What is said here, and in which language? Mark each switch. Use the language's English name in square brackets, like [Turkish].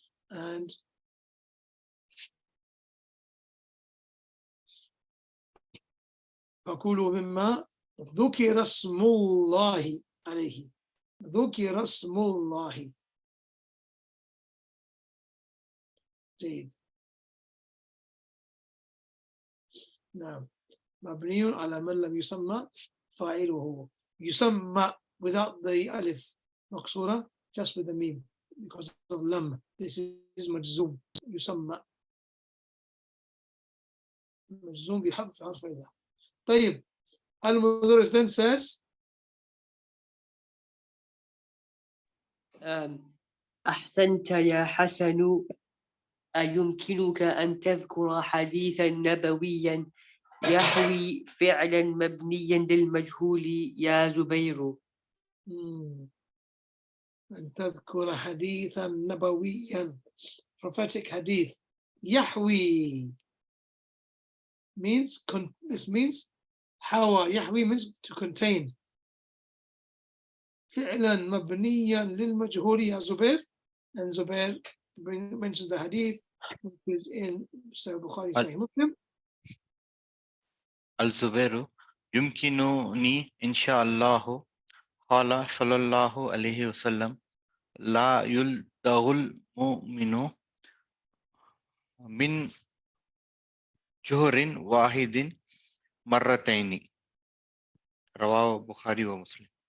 [Arabic] And فكلوا مما ذكر اسم الله عليه. ذكر اسم الله. جيد. نعم. مبني على من لم يسمى فاعله. [English] يسمى without the alif مكسورة, just with the meme because of lam. This is مجزوم. [Arabic] يسمى. مجزوم بحذف حرف إذا. طيب. [English] Al-Mudarris then says, [Arabic] أحسنت يا حسن، أيمكنك أن تذكر حديثا نبويا يحوي فعلا مبنيا للمجهول يا زبير؟ أن تذكر حديثا نبويا, [English] prophetic hadith, [Arabic] يحوي, [English] means, this means hawa. Yahwi means to contain. [Arabic] فعلا مبنيا للمجهول يا زبير. [English] And Zubair mentions the hadith which is in Sahih Bukhari, Sahih Muslim. [Arabic] الزبير يمكنني إن شاء الله قال صلى الله عليه وسلم لا يلدغ المؤمن من جهر واحد مرتين رواه البخاري ومسلم.